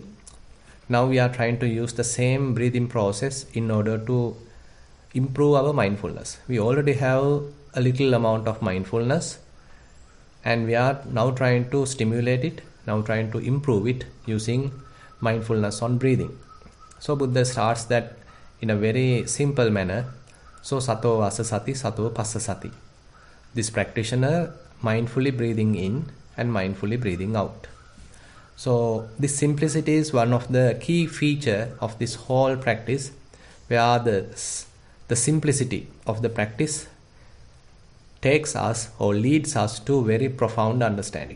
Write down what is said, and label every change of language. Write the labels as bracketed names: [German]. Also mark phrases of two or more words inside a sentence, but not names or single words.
[English] Now we are trying to use the same breathing process in order to improve our mindfulness. We already have a little amount of mindfulness, and we are now trying to stimulate it, now trying to improve it using mindfulness on breathing. So Buddha starts that in a very simple manner. [Pali] So sato vasa sati, sato passa sati. [English] This practitioner mindfully breathing in and mindfully breathing out. So this simplicity is one of the key feature of this whole practice, where the simplicity of the practice takes us or leads us to very profound understanding.